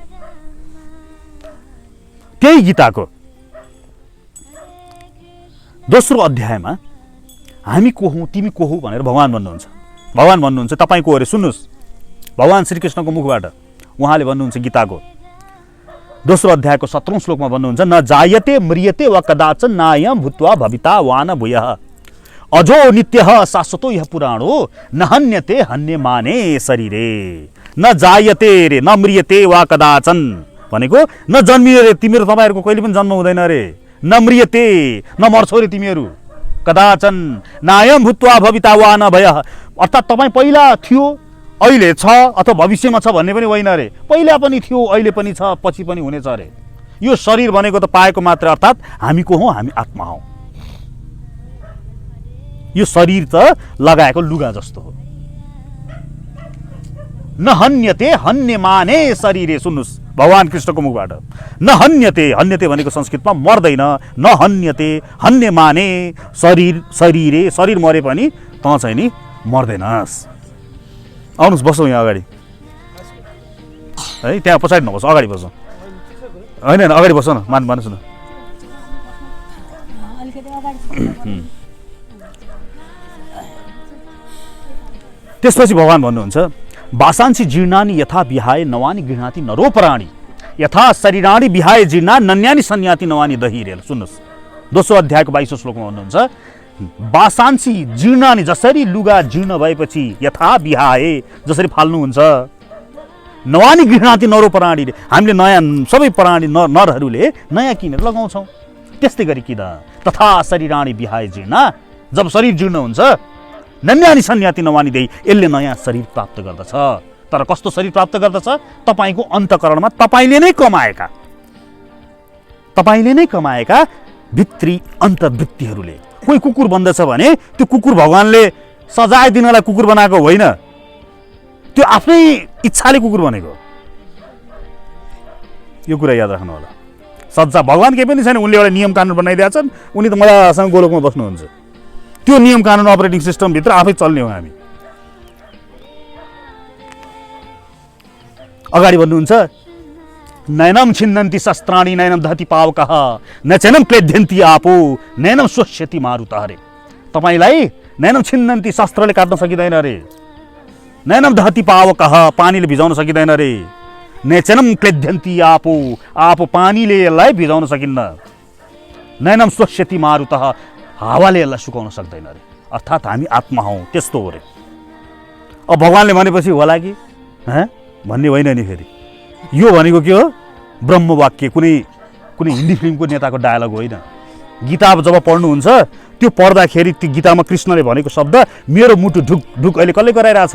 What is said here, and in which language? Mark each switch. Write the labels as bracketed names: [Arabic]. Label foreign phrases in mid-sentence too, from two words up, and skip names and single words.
[Nepali] त्यही गीताको दोस्रो अध्यायमा हामी को हौँ, तिमी को हौ भनेर भगवान भन्नुहुन्छ। भगवान भन्नुहुन्छ तपाईँ को अरे, सुन्नुहोस्, भगवान श्रीकृष्णको मुखबाट उहाँले भन्नुहुन्छ गीताको दोस्रो अध्यायको 17औं श्लोकमा भन्नुहुन्छ, [Sanskrit] न जायते म्रियते वा कदाचन नायम भूत्वा भविता वा न भूयः अजो नित्यः शाश्वतो यः पुराणो न हन्यते हन्यमाने शरीरे। न जायते [Nepali] रे, [Sanskrit] न म्रियते वा कदाचन [Nepali] भनेको न जन्मिने रे, तिमीहरू तपाईँहरूको कहिले पनि जन्म हुँदैन रे। [Sanskrit] न म्रियते, [Nepali] न मर्छौ रे तिमीहरू। [Sanskrit] कदाचन नायम भूत्वा भविता वा न भयः, [Nepali] अर्थात् तपाईँ पहिला थियो, अहिले छ, अथवा भविष्यमा छ भन्ने पनि होइन रे। पहिला पनि थियो, अहिले पनि छ, पछि पनि हुनेछ रे। यो शरीर भनेको त पाएको मात्र, अर्थात् हामी को हौँ, हामी आत्मा हौँ। यो शरीर त लगाएको लुगा जस्तो हो। [Sanskrit] न हन्यते हन्यमाने शरीरे, [Nepali] सुन्नुहोस् भगवान कृष्णको मुखबाट, [Sanskrit] न हन्यते, [Nepali] हन्यते भनेको संस्कृतमा मर्दैन, [Sanskrit] न हन्यते हन्यमाने शरीर, शरीरे, [Nepali] शरीर मरे पनि त चाहिँ नि मर्दैनस्। आउनुहोस् बसौँ यहाँ अगाडि है, त्यहाँ पछाडि नबसौँ, अगाडि बसौँ। होइन होइन अगाडि बसौँ न, मान्नुहोस् न। त्यसपछि भगवान भन्नुहुन्छ, [Sanskrit] वासांसी जीर्णानि यथा विहाय नवानि गृह्णाति नरोपराणि यथा शरीराणि विहाय जीर्णा नन्यानि सन्याति नवानि दहिरेल। [Nepali] सुन्नुहोस् दोस्रो अध्यायको 22औं श्लोकमा भन्नुहुन्छ, [Sanskrit] वासांसी जीर्णानि, [Nepali] जसरी लुगा जीर्ण भएपछि [Sanskrit] यथा विहाय, [Nepali] जसरी फाल्नुहुन्छ, [Sanskrit] नवानि गृह्णाति नरोपराणि, [Nepali] हामीले नयाँ सबै प्राणी नरहरूले नयाँ किनेर लगाउँछौँ, त्यस्तै गरी किन [Sanskrit] तथा शरीराणि विहाय जीर्णा, [Nepali] जब शरीर जीर्ण हुन्छ, [Sanskrit] नन्यानि सन्याति नवानि देही, [Nepali] यसले नयाँ शरीर प्राप्त गर्दछ। तर कस्तो शरीर प्राप्त गर्दछ? तपाईको अन्तकरणमा तपाईले नै कमाएका भित्री अन्तर्वृत्तिहरूले। कोही कुकुर बन्दछ भने त्यो कुकुर भगवानले सजाय दिनलाई कुकुर बनाएको होइन, त्यो आफ्नै इच्छाले कुकुर बनेको। यो कुरा याद राख्नु होला। सज्जा भगवान केही पनि छैन, उनले एउटा नियम कानुन बनाइदिएका छन्, उनी त मजासँग गोलोकमा बस्नुहुन्छ। त्यो नियम कानुन [English] operating system [Nepali] भित्र आफै चल्ने हो हामी। अगाडि भन्नुहुन्छ, [Sanskrit] नैनम छिन्नन्ति शस्त्राणि नैनम दहति पावकः न चैनम क्लेद्यन्ति आपो नैनम स्वस्यति मारुतः। [Nepali] अरे तपाईलाई [Sanskrit] नैनम छिन्नन्ति, [Nepali] शस्त्रले काट्न सकिँदैन अरे। [Sanskrit] नैनम दहति पावकः, [Nepali] पानीले भिजाउन सकिँदैन रे। [Sanskrit] नेचनम क्लेद्यन्ति आपों, [Nepali] आपों पानीले यसलाई भिजाउन सकिन्न। [Sanskrit] नैनम स्वस्यति मारुतः, [Nepali] हावाले यसलाई सुकाउन सक्दैन रे। अर्थात् हामी आत्मा हौँ, त्यस्तो हो रे। अब भगवानले भनेपछि होला कि भन्ने होइन नि। फेरि यो भनेको के हो? ब्रह्मवाक्य, कुनै हिन्दी फिल्मको नेताको डायलग होइन। गीता जब पढ्नुहुन्छ त्यो पढ्दाखेरि त्यो गीतामा कृष्णले भनेको शब्द मेरो मुटु ढुक ढुक अहिले कसले गराइरहेछ?